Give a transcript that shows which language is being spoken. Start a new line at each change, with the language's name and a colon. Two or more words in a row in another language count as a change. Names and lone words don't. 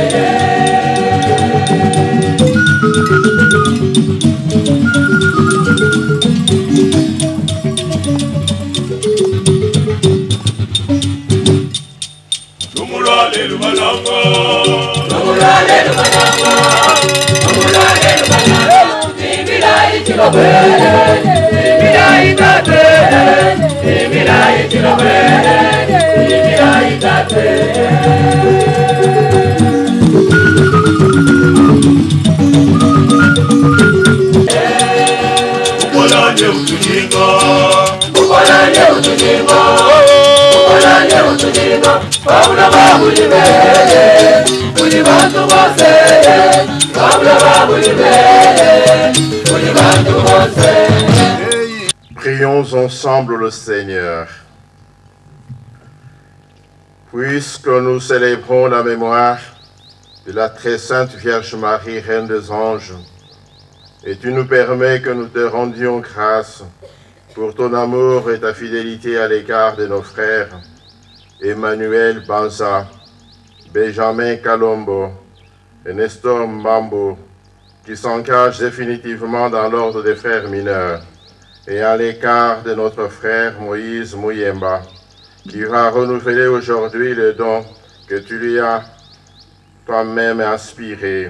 Bemba: Lumulale lubalanga, lumulale lubalanga, lumulale lubalanga. Injira injirawe, injira itate, injira injirawe, injira itate. ukolanye utujinga, ukolanye utujinga, ukolanye utujinga. Babula babulibe, uli bantu bose. Babula babulibe, uli bantu bose.
French: Prions ensemble le Seigneur. Puisque nous célébrons la mémoire de la très sainte Vierge Marie, Reine des Anges, et tu nous permets que nous te rendions grâce pour ton amour et ta fidélité à l'égard de nos frères, Emmanuel Banza, Benjamin Kalombo et Nestor Mbambo, qui s'engagent définitivement dans l'ordre des frères mineurs, et à l'égard de notre frère Moïse Mouyemba, qui va renouveler aujourd'hui le don que tu lui as toi-même inspiré.